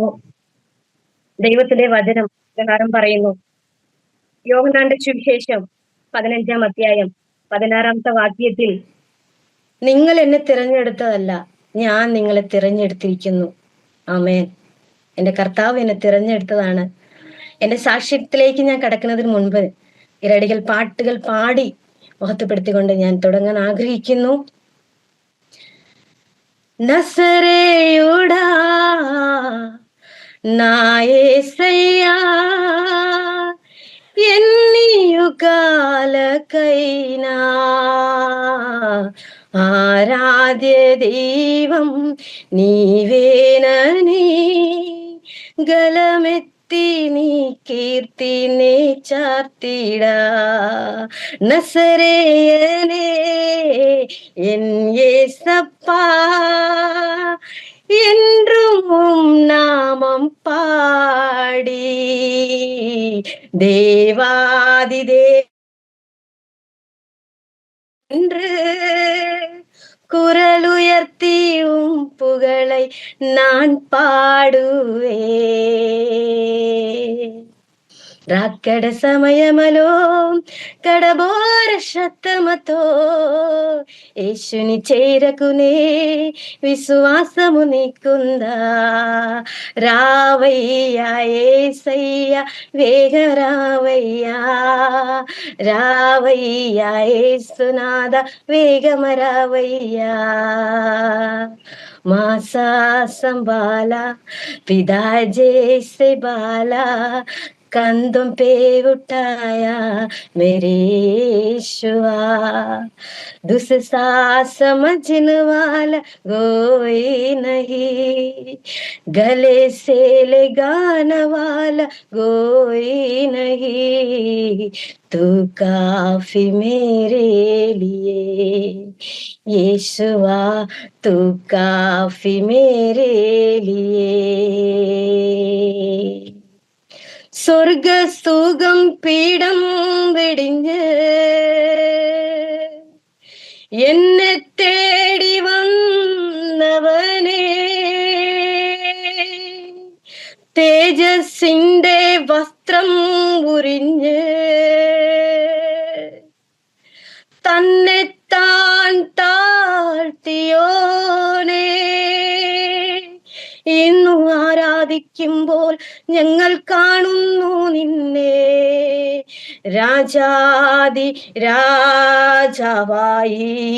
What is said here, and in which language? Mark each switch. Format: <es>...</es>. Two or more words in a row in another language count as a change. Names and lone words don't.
<ml>ദൈവത്തിന്റെ വചനം പ്രകാരം പറയുന്നു, യോഹന്നാന്റെ സുവിശേഷം 15-ാം അധ്യായം 16-ാമത്തെ വാക്യത്തിൽ, നിങ്ങൾ എന്നെ തിരഞ്ഞെടുത്തതല്ല, ഞാൻ നിങ്ങളെ തിരഞ്ഞെടുത്തിരിക്കുന്നു. ആമേൻ. എന്റെ കർത്താവ് എന്നെ തിരഞ്ഞെടുത്തതാണ്. എന്റെ സാക്ഷ്യത്തിലേക്ക് ഞാൻ കടക്കുന്നതിന് മുൻപ് ഇരടികൾ പാട്ടുകൾ പാടി മഹത്വപ്പെടുത്തിക്കൊണ്ട് ഞാൻ തുടങ്ങാൻ ആഗ്രഹിക്കുന്നു.</ml> <te>నసరేయుడా నా యేసయ్యా, ఎన్ని యుగాలకైనా ఆరాధ్య దైవం నీవేనని గలమెత్తి నీ కీర్తినే చార్ത്തിడా.</te> <ta>நசரேயனே என் ஏசப்பா, என்றும் உம் நாமம் பாடி தேவாதிதே என்று குரலுயர்த்தி உம் புகழை நான் பாடுவேன்.</ta> <te>రాకడ సమయమలో కడబోర శతమతో యేసుని చేరకునే విశ్వాసము నీకుందా. రావయ్యా యేసయ్యా, వేగ రావయ్యా, రావయ్యా యేసునాథ, వేగమ రావయ్యా.</te> <hi>माँ सा संभाला पिता जैसे पाला, कंधों पे उठाया मेरे यीशुआ. दूसरा समझने वाला कोई नहीं, गले से लगाने वाला कोई नहीं. तू काफी मेरे लिए यीशुआ, तू काफी मेरे लिए.</hi> <ml>സ്വർഗ സുഖം പീഠം വെടിഞ്ഞ് എന്നെ തേടി വന്നവനെ, തേജസ്സിന്റെ വസ്ത്രം ഉരിഞ്ഞ് തന്നെ താൻ താഴ്ത്തിയോനെ, ഇന്നു ആരാധിക്കുമ്പോൾ ഞങ്ങൾ കാണുന്നു നിന്നെ രാജാതി രാജാവായി.</ml>